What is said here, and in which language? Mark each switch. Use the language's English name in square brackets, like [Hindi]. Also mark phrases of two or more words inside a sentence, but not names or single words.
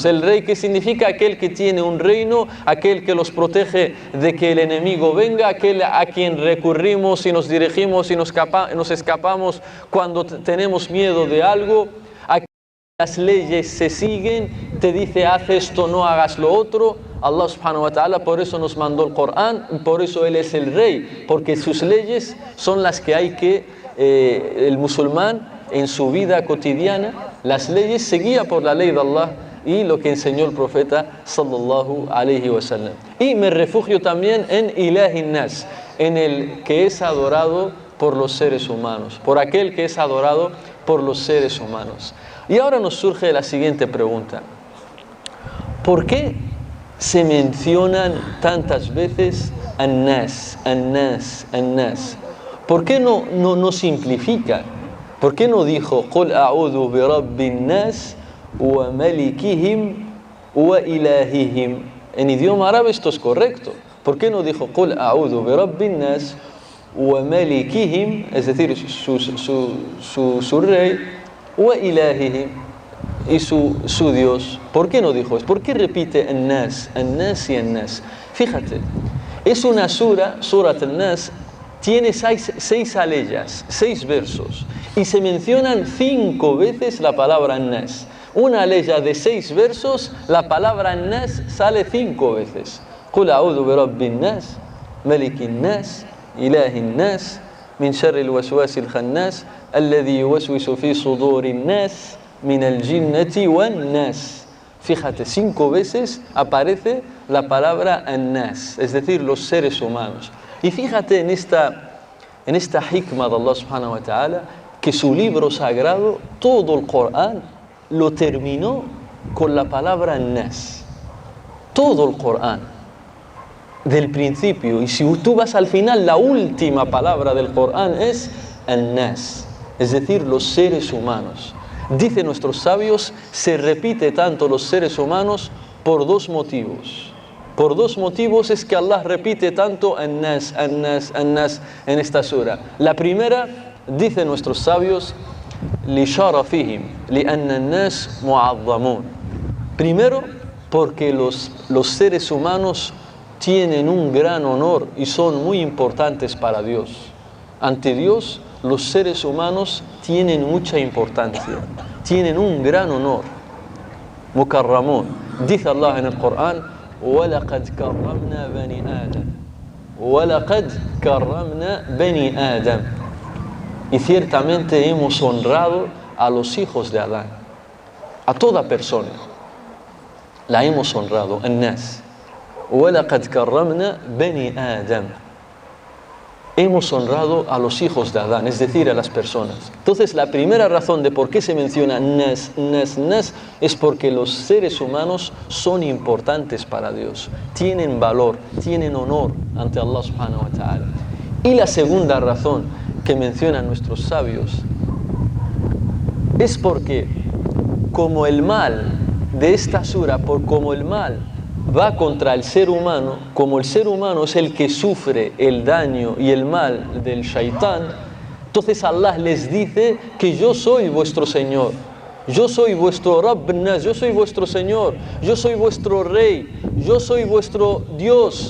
[Spanish] El Rey, que significa aquel que tiene un reino, aquel que los protege de que el enemigo venga, aquel a quien recurrimos y nos dirigimos y nos escapamos cuando tenemos miedo de algo. Las leyes se siguen, te dice haz esto, no hagas lo otro. [Arabic] الله سبحانه وتعالى [Spanish] por eso nos mandó el Corán, por eso Él es el Rey, porque sus leyes son las que hay que, el musulmán en su vida cotidiana, las leyes se guía por la ley de Allah y lo que enseñó el profeta [Arabic] صلى الله عليه وسلم. [Spanish] Y me refugio también en [Arabic] إله الناس, [Spanish] en el que es adorado por los seres humanos, por aquel que es adorado por los seres humanos. Y ahora nos surge la siguiente pregunta: ¿por qué se mencionan tantas veces An-Nas, An-Nas, An-Nas? ¿Por qué no simplifica? ¿Por qué no dijo [Arabic] قل أعوذ برب الناس وملكهم وإلههم? [Spanish] En idioma árabe esto es correcto. ¿Por qué no dijo [Arabic] قل أعوذ برب الناس وملكهم, [Spanish] es decir, su rey, [Arabic] وإلههم, [Spanish] y su Dios? ¿Por qué no dijo eso? ¿Por qué repite An-Nas, An-Nas y An-Nas? Fíjate, es una sura, Surat An-Nas, tiene seis aleyas, 6 versos, y se mencionan 5 veces la palabra nas. Una aleya de 6 versos, la palabra nas sale 5 veces. [Arabic] قل أعوذ برب الناس ملك الناس إله الناس من شر الوسواس الخناس الذي يوسوس في صدور الناس من الجنة والناس. [Spanish] Fíjate, 5 veces aparece la palabra an-nas, es decir, los seres humanos. Y fíjate en esta hikmah de [Arabic] الله سبحانه وتعالى, [Spanish] que su libro sagrado, todo el Corán, lo terminó con la palabra an-nas. Todo el Corán, del principio. Y si tú vas al final, la última palabra del Corán es an-nas, es decir, los seres humanos. Dicen nuestros sabios, se repite tanto los seres humanos por 2 motivos. Por 2 motivos es que Allah repite tanto an-nas, an-nas, an-nas en esta sura. La primera, dicen nuestros sabios, [Arabic] لشرفهم، لأن الناس معظمون. [Spanish] Primero, porque los seres humanos tienen un gran honor y son muy importantes para Dios. Ante Dios, los seres humanos tienen mucha importancia, tienen un gran honor. Mukarramun. Dice Allah en el Corán, [Arabic] وَلَقَدْ كَرَّمْنَا بَنِي آدَمَ وَلَقَدْ كَرَّمْنَا بَنِي آدَمَ. [Spanish] Y ciertamente hemos honrado a los hijos de Adán, a toda persona la hemos honrado, [Arabic] الناس. وَلَقَدْ كَرَّمْنَا بَنِي آدَمَ. [Spanish] Hemos honrado a los hijos de Adán, es decir, a las personas. Entonces, la primera razón de por qué se menciona nas, nas, nas, es porque los seres humanos son importantes para Dios, tienen valor, tienen honor ante [Arabic] الله سبحانه وتعالى. [Spanish] Y la segunda razón que mencionan nuestros sabios es porque, como el mal de esta sura, como el mal va contra el ser humano, como el ser humano es el que sufre el daño y el mal del shaitán, entonces Allah les dice que yo soy vuestro Señor, yo soy vuestro [Arabic] رب الناس, [Spanish] yo soy vuestro Señor, yo soy vuestro Rey, yo soy vuestro Dios.